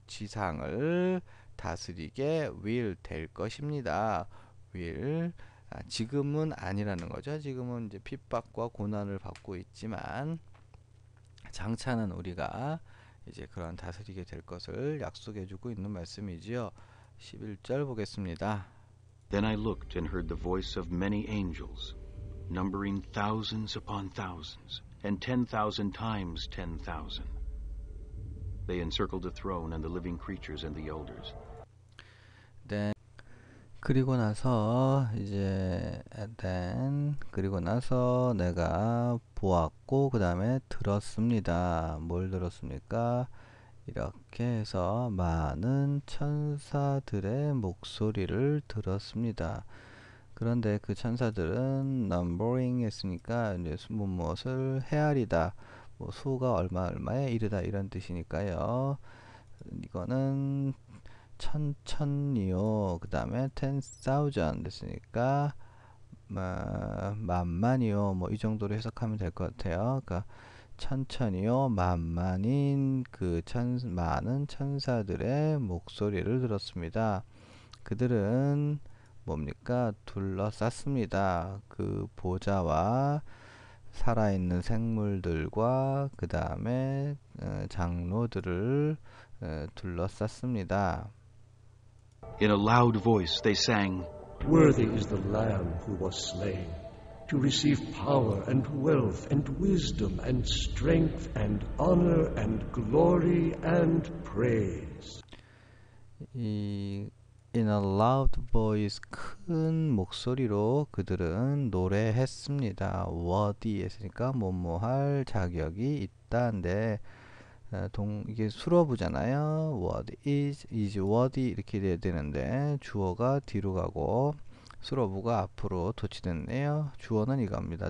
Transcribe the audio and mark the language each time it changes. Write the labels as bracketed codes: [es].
[ko] 지상을 다스리게 will 될 것입니다. will 지금은 아니라는 거죠. 지금은 이제 핍박과 고난을 받고 있지만 장차는 우리가 이제 그런 다스리게 될 것을 약속해 주고 있는 말씀이지요. 11절 보겠습니다. [en] Then I looked and heard the voice of many angels, numbering thousands upon thousands, and 10,000 times 10,000. They encircled the throne and the living creatures and the elders. [ko] 네. 그리고 나서 이제 그리고 나서 내가 보았고 그 다음에 들었습니다. 뭘 들었습니까? 이렇게 해서 많은 천사들의 목소리를 들었습니다. 그런데 그 천사들은 numbering 했으니까 이제 무엇을 헤아리다, 뭐 수가 얼마에 이르다 이런 뜻이니까요. 이거는 천이요. 그 다음에 10,000 됐으니까 만만이요. 뭐 이 정도로 해석하면 될 것 같아요. 그러니까 천천히요. 만만인 그 많은 천사들의 목소리를 들었습니다. 그들은 뭡니까? 둘러쌌습니다. 그 보좌와 살아있는 생물들과 그 다음에 장로들을 둘러쌌습니다. [en] In a loud voice they sang, Worthy is the Lamb who was slain, to receive power and wealth and wisdom and strength and honor and glory and praise. In a loud voice, [ko] 큰 목소리로 그들은 노래했습니다. worthy 했으니까 뭐뭐할 자격이 있다인데 이게 수로부잖아요. [en] word is worthy [ko] 이렇게 돼야 되는데 주어가 뒤로 가고 수로부가 앞으로 도치됐네요. 주어는 이겁니다.